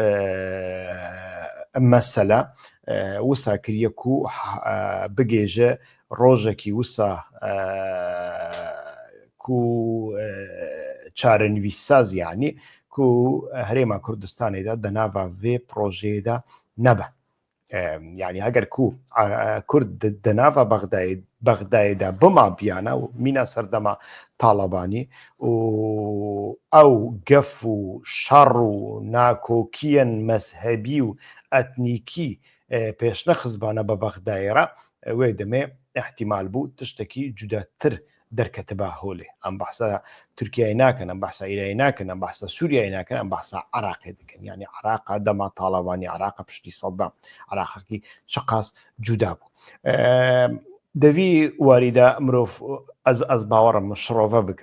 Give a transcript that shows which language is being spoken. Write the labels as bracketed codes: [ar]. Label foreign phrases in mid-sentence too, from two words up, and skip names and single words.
[ku] mesele wisa kiriye ku bigêje rojekî wisa ku çarenivîssaz yanî ku herêma Kurdistanê de di nava vê projeyê de nebe yanî heger ku Kurd di nava Bexdayê de bima biyane û mîna serdema Talebanî û ew gef û şer û nakokiyên mezhebî û etnîkî پێشنە خزبانە بە بەغدایێرە وێ دەمێ احتیمال بوو تشتێکی جوداتر دەرکەتە بە هۆلێ ئەم بەحسە تورکیای ناکەن ئەم بەحسە ئیرانی ناکەن ئەم بەحسە سووریای ناکەن ئەم بەحسە عراقی دەکەن یعنی عراقا دەما تاڵەوانی عراقە پشتی سەدام عراقی چقاس جودا بوو دەوی واریدا مرۆڤ ئەز باوەڕم شڕۆڤە بکە